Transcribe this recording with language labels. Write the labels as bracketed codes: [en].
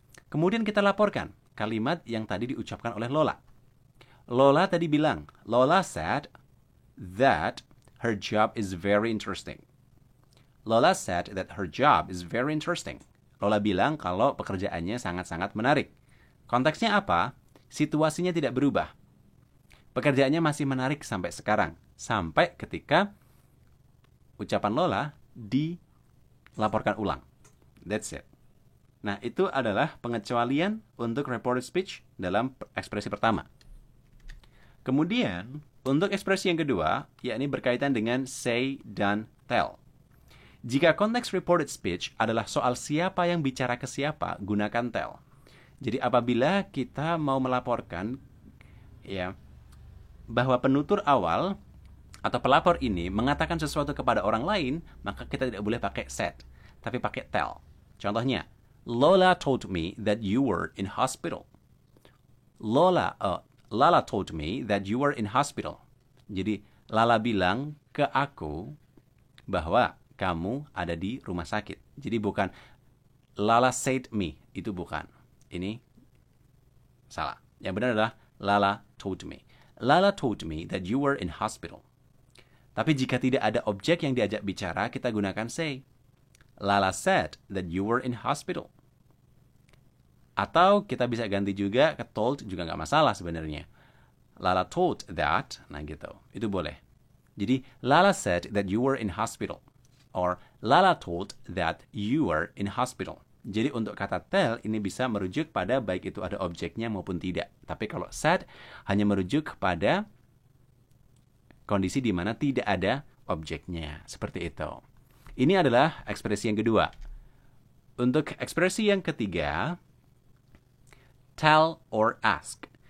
[id] Kemudian kita laporkan kalimat yang tadi diucapkan oleh Lola. Lola tadi bilang, [en] Lola said that her job is very interesting. Lola said that her job is very interesting. [id] Lola bilang kalau pekerjaannya sangat-sangat menarik. Konteksnya apa? Situasinya tidak berubah. Pekerjaannya masih menarik sampai sekarang. Sampai ketika ucapan Lola dilaporkan ulang. [en] That's it. [id] Nah, itu adalah pengecualian untuk reported speech dalam ekspresi pertama. Kemudian, untuk ekspresi yang kedua, yakni berkaitan dengan say dan tell. Jika konteks reported speech adalah soal siapa yang bicara ke siapa, gunakan tell. Jadi apabila kita mau melaporkan ya bahwa penutur awal atau pelapor ini mengatakan sesuatu kepada orang lain, maka kita tidak boleh pakai said, tapi pakai tell. Contohnya, [en] Lola told me that you were in hospital. Lala told me that you were in hospital. [id] Jadi, Lala bilang ke aku bahwa kamu ada di rumah sakit. Jadi bukan [en] Lala said me. [id] Itu bukan. Ini salah. Yang benar adalah [en] Lala told me. Lala told me that you were in hospital. [id] Tapi jika tidak ada objek yang diajak bicara, kita gunakan say. [en] Lala said that you were in hospital. [id] Atau kita bisa ganti juga ke told, juga nggak masalah sebenarnya. [en] Lala told that, [id] nah gitu, itu boleh. Jadi, [en] Lala said that you were in hospital. Or, Lala told that you were in hospital. [id] Jadi, untuk kata tell, ini bisa merujuk pada baik itu ada objeknya maupun tidak. Tapi kalau said, hanya merujuk pada kondisi di mana tidak ada objeknya. Seperti itu. Ini adalah ekspresi yang kedua. Untuk ekspresi yang ketiga, tell or ask.